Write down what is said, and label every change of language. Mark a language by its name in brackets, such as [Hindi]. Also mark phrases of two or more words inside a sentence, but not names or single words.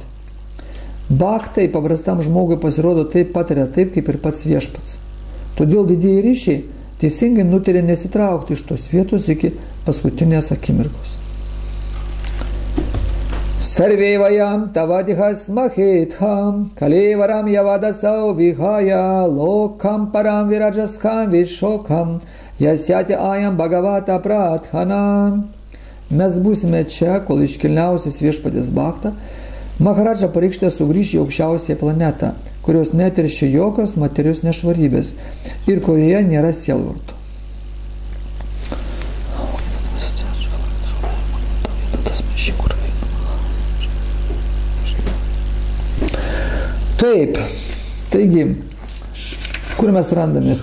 [Lithuanian] Bhaktai paprastam žmogui pasirodo taip pat retai, kaip ir pats viešpats. Todėl didieji ryšiai teisingai nutarė nesitraukti iš tos vietos iki paskutinės akimirkos. [Sanskrit] Sarvevayam tavadihas mahetham, kalevaram yavadasau vihaya, lokam param virajaskam vishokam, yasyati ayam bhagavata pradhana. [Lithuanian] Mes būsime čia, kol iškilniausias viešpaties Bhakta Maharadža Parikšita sugrįš į aukščiausią planetą, kurios neteršia jokios materijos nešvarybės ir kurioje nėra sielvartų. Taip, taigi, kur mes randamės?